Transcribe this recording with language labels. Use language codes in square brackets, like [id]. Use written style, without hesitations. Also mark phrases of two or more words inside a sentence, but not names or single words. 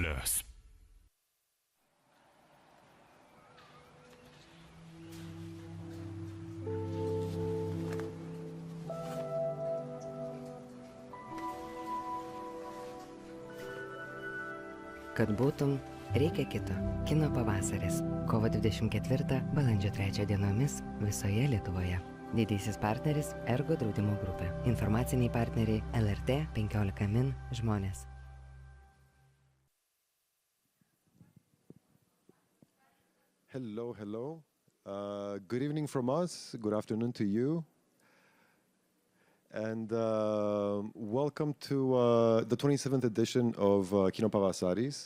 [lt] Kad būtum, reikia kito. Kino Pavasaris. Kovo 24, balandžio 3 dienomis visoje Lietuvoje. Didysis partneris Ergo draudimo grupė. Informaciniai partneriai LRT 15 min žmonės. [en] Hello, hello. Good evening from us. Good afternoon to you. And welcome to the 27th edition of Kino Pavasaris.